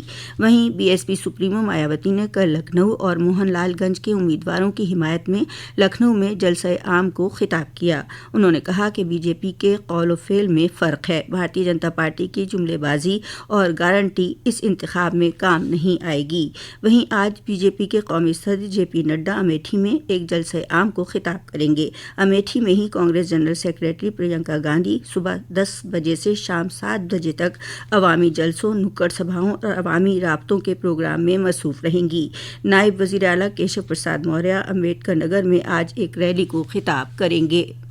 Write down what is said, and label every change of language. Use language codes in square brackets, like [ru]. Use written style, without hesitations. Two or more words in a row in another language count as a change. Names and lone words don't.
[ur] وہیں بی ایس پی سپریمو مایاوتی نے کل لکھنؤ اور موہن لال گنج کے امیدواروں کی حمایت میں لکھنؤ میں جلسہ عام کو خطاب کیا۔ انہوں نے کہا کہ بی جے پی کے قول و فعل میں فرق ہے۔ بھارتیہ جنتا پارٹی کی جملے بازی اور گارنٹی اس انتخاب میں کام نہیں آئے گی۔ وہیں آج بی جے پی کے قومی صدر جے پی نڈا امیٹھی میں ایک جلسہ عام کو خطاب کریں گے۔ امیٹھی میں ہی کانگریس جنرل سیکریٹری پرینکا گاندھی صبح 10 بجے سے شام 7 بجے تک عوامی جلسوں، نکڑ سبھاؤں اور عوامی رابطوں کے پروگرام میں مصروف رہیں گی۔ نائب وزیر اعلیٰ کیشو پرساد موریہ امبیڈکر نگر میں آج ایک ریلی کو خطاب کریں گے۔